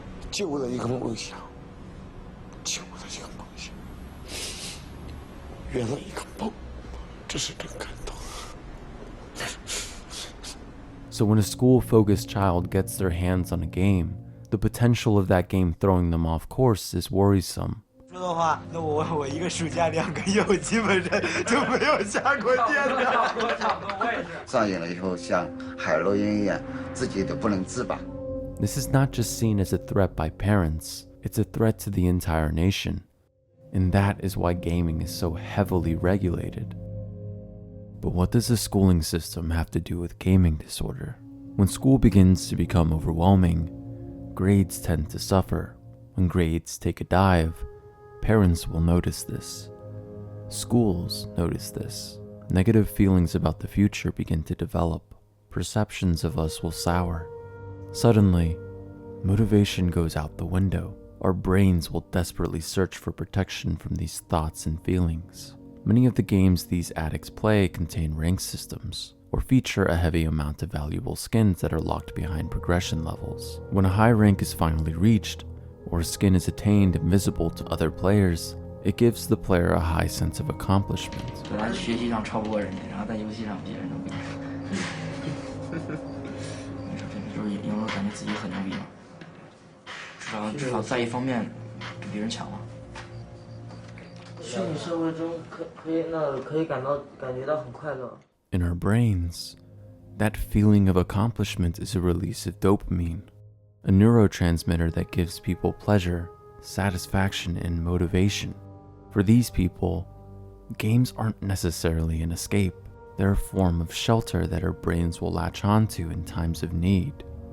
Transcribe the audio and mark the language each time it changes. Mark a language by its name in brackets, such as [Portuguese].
[Chinese] 就为了一个梦想，就为了一个梦想，圆了一个梦，这是真感动。 [English] So when a school-focused child gets their hands on a game, the potential of that game throwing them off course is worrisome. [Chinese] 说的话，那我一个暑假2个月，我基本上就没有下过电了。差不多，我也是。上瘾了以后，像海洛因一样，自己都不能自拔。 [English] This is not just seen as a threat by parents, it's a threat to the entire nation. And that is why gaming is so heavily regulated. But what does the schooling system have to do with gaming disorder? When school begins to become overwhelming, grades tend to suffer. When grades take a dive, parents will notice this. Schools notice this. Negative feelings about the future begin to develop. Perceptions of us will sour. Suddenly, motivation goes out the window. Our brains will desperately search for protection from these thoughts and feelings. Many of the games these addicts play contain rank systems, or feature a heavy amount of valuable skins that are locked behind progression levels. When a high rank is finally reached, or a skin is attained and visible to other players, it gives the player a high sense of accomplishment. [Chinese] 本来学习上超不过人家，然后在游戏上别人都不行。就是有没有感觉自己很牛逼嘛？至少在一方面比别人强嘛。虚拟社会中可以感觉到很快乐。 [English] In our brains, that feeling of accomplishment is a release of dopamine, a neurotransmitter that gives people pleasure, satisfaction, and motivation. For these people, games aren't necessarily an escape. They're a form of shelter that our brains will latch onto in times of need.